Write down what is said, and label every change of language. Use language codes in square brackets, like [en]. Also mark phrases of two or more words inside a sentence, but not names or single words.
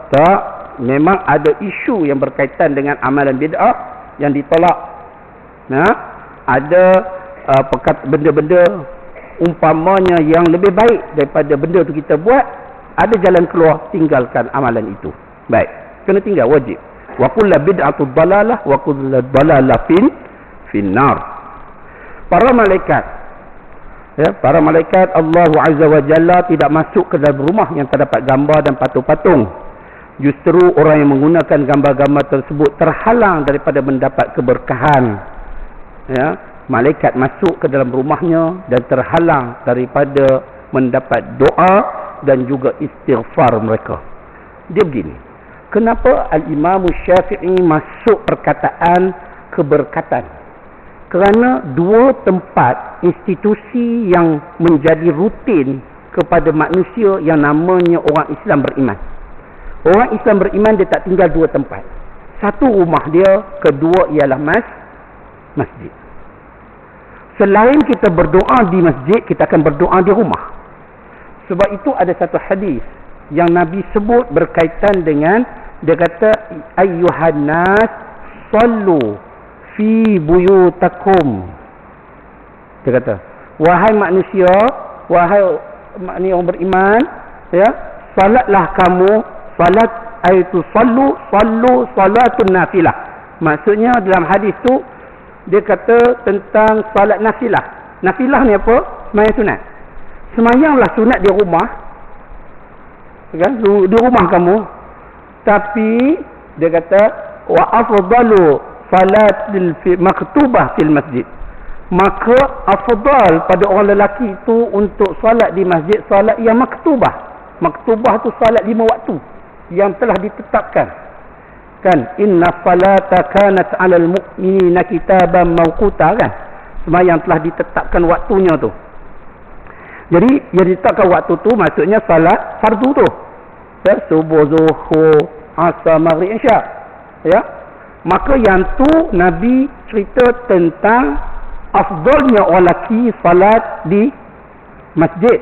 [ms] Tak, memang ada isu yang berkaitan dengan amalan bid'ah yang ditolak. Ada benda-benda umpamanya yang lebih baik daripada benda tu kita buat, ada jalan keluar, tinggalkan amalan itu. Baik, kena tinggal, wajib. [ar] وكل بدعة ضلالة وكل ضلالة في النار. [ms] Para malaikat, para malaikat Allah Azza wa Jalla tidak masuk ke dalam rumah yang terdapat gambar dan patung-patung. Justru orang yang menggunakan gambar-gambar tersebut terhalang daripada mendapat keberkahan. Malaikat masuk ke dalam rumahnya dan terhalang daripada mendapat doa dan juga istighfar mereka. Dia begini, kenapa Al-Imam Syafi'i masuk perkataan keberkatan? Kerana dua tempat institusi yang menjadi rutin kepada manusia yang namanya orang Islam beriman. Orang Islam beriman dia tak tinggal dua tempat. Satu rumah dia, kedua ialah masjid. Selain kita berdoa di masjid, kita akan berdoa di rumah. Sebab itu ada satu hadis yang Nabi sebut berkaitan dengan, dia kata [ar] أيها الناس صلوا في بيوتكم. [ms] Dia kata, wahai manusia, wahai orang beriman, salatlah kamu, salat aitu [ar] صلوا صلاة نافلة. [ms] Maksudnya dalam hadis tu dia kata tentang salat nafilah. Nafilah ni apa? Sembahyang sunat. Sembahyanglah sunat di rumah, kan? Di rumah kamu. Tapi dia kata [ar] وأفضل صلاة المكتوبة في المسجد. [ms] Maka afdal pada orang lelaki itu untuk salat di masjid, salat yang maktubah. Maktubah tu salat 5 waktu yang telah ditetapkan. Kan, [ar] إن الصلاة كانت على المؤمنين كتابا موقوتا, [ms] kan? Sembahyang telah ditetapkan waktunya tu. Jadi yang ditetapkan waktu tu maksudnya salat fardu tu. Subuh, zuhur, asar, maghrib, isyak. Maka yang tu Nabi cerita tentang afdalnya orang lelaki salat di masjid.